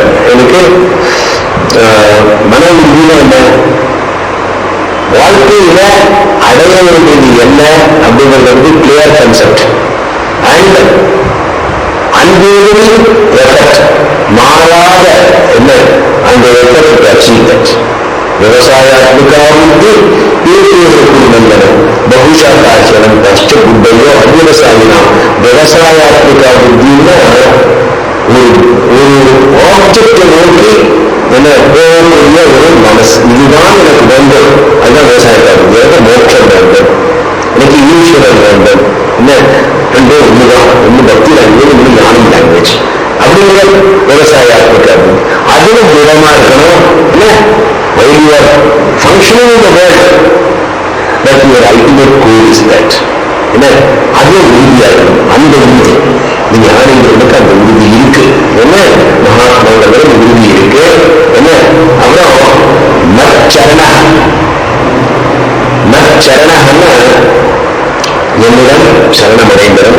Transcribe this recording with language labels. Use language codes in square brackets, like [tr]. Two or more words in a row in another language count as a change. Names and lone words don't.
[ta] எனக்கு மன உறுதினா என்ன வாழ்க்கையில அடைய வேண்டியது என்ன அப்படிங்கிறது [en] clear concept and unwavering effort [ta] மாறாத என்ன அந்த [en] effort achieve that [sa] व्यवसायात्मिकाभिवृद्धि एकेन्द्रं बहुशाखाचलं कष्ट बुद्धयो अव्यवसायिन व्यवसायात्मिकाभिवृद्धिन [ta] ஒரு ஆப்ஜெக்டை நோக்கி என்ன போகக்கூடிய ஒரு மனசு இதுதான் எனக்கு வேண்டும். அதுதான் விவசாயக்காரர்கள் எனக்கு மோட்சம் வேண்டும், எனக்கு ஈஸ்வரன் வேண்டும். என்ன ரெண்டும் ஒண்ணுதான். ஒண்ணு பக்தி லாங்குவேஜ், ஒண்ணு ஞானம் லாங்குவேஜ். அப்படிங்கிற விவசாயாத்மிக்காக அதுவும் திடமா இருக்கணும். [en] என்ன while you are functioning in the world, that your ultimate goal is that. [ta] என்ன அது உறுதியா இருக்கணும். அந்த உறுதி ஞானிகளுக்கு அந்த உறுதி இருக்கு. என்ன மகாத்மாவுடைய உறுதி இருக்கு. என்ன அப்புறம் மச்சரணா மச்சரணன்னா என்னிடம் சரணமடைந்தவன்.